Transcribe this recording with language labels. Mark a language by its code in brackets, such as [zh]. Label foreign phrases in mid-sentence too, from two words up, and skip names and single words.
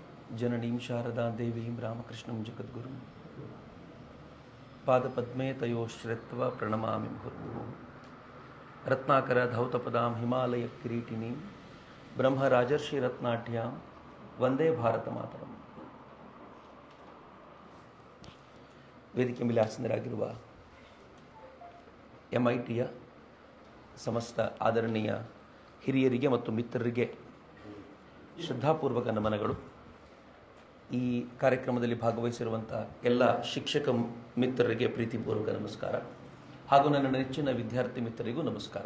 [sa] जननीं शारदा देवीं रामकृष्णं जगद्गुरुं पादपद्मे तयोश्रित्वा प्रणमामि मुहुर्मुहुः रत्नाकर धौतपदां हिमालय किरीटिनीं ब्रह्मराजर्षि रत्नाढ्यां ವಂದೇ ಭಾರತ ಮಾತರಂ. [kn] ವೇದಿಕೆ ಮೇಲೆ ಆಸೀನರಾಗಿರುವ MITಯ ಸಮಸ್ತ ಆದರಣೀಯ ಹಿರಿಯರಿಗೆ ಮತ್ತು ಮಿತ್ರರಿಗೆ ಶ್ರದ್ಧಾಪೂರ್ವಕ ನಮನಗಳು. ಈ ಕಾರ್ಯಕ್ರಮದಲ್ಲಿ ಭಾಗವಹಿಸಿರುವಂಥ ಎಲ್ಲ ಶಿಕ್ಷಕ ಮಿತ್ರರಿಗೆ ಪ್ರೀತಿಪೂರ್ವಕ ನಮಸ್ಕಾರ ಹಾಗೂ ನನ್ನ ನೆಚ್ಚಿನ ವಿದ್ಯಾರ್ಥಿ ಮಿತ್ರರಿಗೂ ನಮಸ್ಕಾರ.